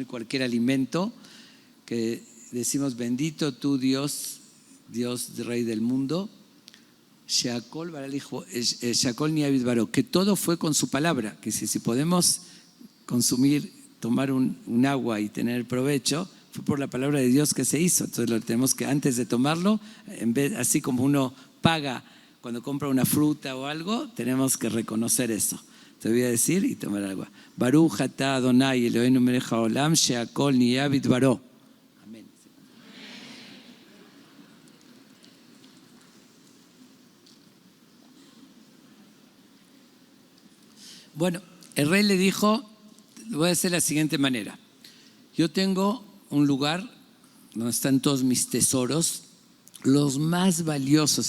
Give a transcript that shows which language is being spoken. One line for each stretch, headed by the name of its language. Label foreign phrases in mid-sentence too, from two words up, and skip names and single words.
Spanish: cualquier alimento, que decimos: bendito tú Dios, Dios Rey del mundo,
Hebrew: שהכל נהיה בדברו,
Spanish: que todo fue con su palabra, que si podemos consumir, tomar un agua y tener provecho, fue por la palabra de Dios que se hizo. Entonces lo tenemos que, antes de tomarlo, en vez, así como uno paga cuando compra una fruta o algo, tenemos que reconocer eso. Te voy a decir y tomar agua.
Hebrew: ברוך אתה אדוני אלוהינו מלך העולם שהכל נהיה בדברו.
Spanish: Amén. Bueno, el rey le dijo: lo voy a hacer de la siguiente manera. Yo tengo un lugar donde están todos mis tesoros, los más valiosos.